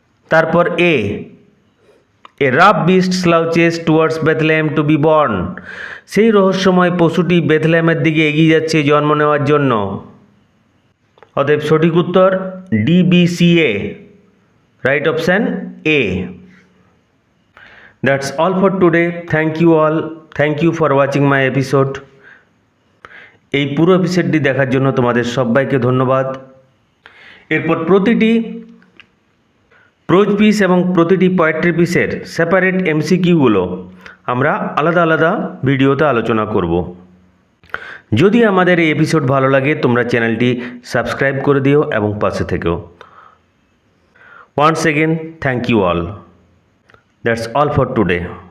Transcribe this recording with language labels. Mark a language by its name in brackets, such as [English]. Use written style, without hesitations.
[Bangla] তারপর [English] a rough beast slouches towards Bethlehem to be born, [Bangla] সেই রহস্যময় পশুটি বেথলেহেমের দিকে এগিয়ে যাচ্ছে জন্ম নেওয়ার জন্য। অতএব সঠিক উত্তর DBCA, right option A. [English] That's all for today. Thank you all. Thank you for watching my episode. [Bangla] এই পুরো এপিসোডটি দেখার জন্য তোমাদের সবাইকে ধন্যবাদ। এরপর প্রতিটি প্রোজ পিস এবং প্রতিটি পোয়েট্রি পিসের সেপারেট MCQগুলো আমরা আলাদা আলাদা ভিডিওতে আলোচনা করব। যদি আমাদের এই এপিসোড ভালো লাগে তোমরা চ্যানেলটি সাবস্ক্রাইব করে দিও এবং পাশে থেকেও। [English] Once again, thank you all. That's all for today.